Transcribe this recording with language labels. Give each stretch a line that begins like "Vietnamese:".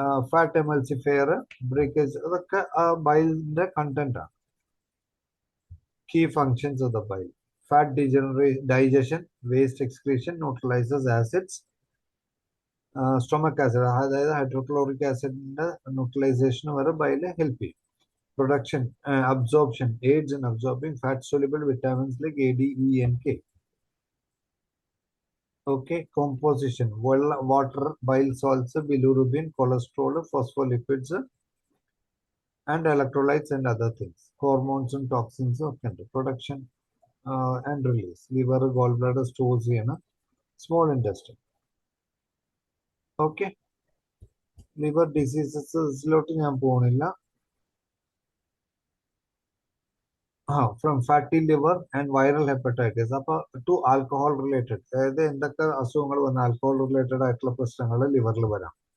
Malayalam: Fat emulsifier, breakage, അതൊക്കെ ബൈലിന്റെ content ആണ്.
English: Key functions of the bile. fat digestion, waste excretion, neutralizes acids, stomach acid,
Malayalam: അതായത് hydrochloric ആസിഡിന്റെ neutralisation വരെ bile help ചെയ്യും.
English: Production, absorption, aids in absorbing fat soluble vitamins like A, D, E, and K. Okay, composition, water, bile salts, bilirubin, cholesterol, phospholipids, and electrolytes and other things. Hormones and toxins
Malayalam: ഒക്കെ ഉണ്ട്.
English: Production and release. Liver, gallbladder stores
Malayalam: ചെയ്യണം.
English: Small intestine. Okay. Liver diseases
Malayalam: ഞാൻ പോകുന്നില്ല.
English: From fatty liver and viral hepatitis.
Malayalam: അപ്പോൾ to alcohol related, അതായത് എന്തൊക്കെ അസുഖങ്ങൾ വന്ന ആൽക്കഹോൾ റിലേറ്റഡ് ആയിട്ടുള്ള പ്രശ്നങ്ങൾ ലിവറിൽ വരാം.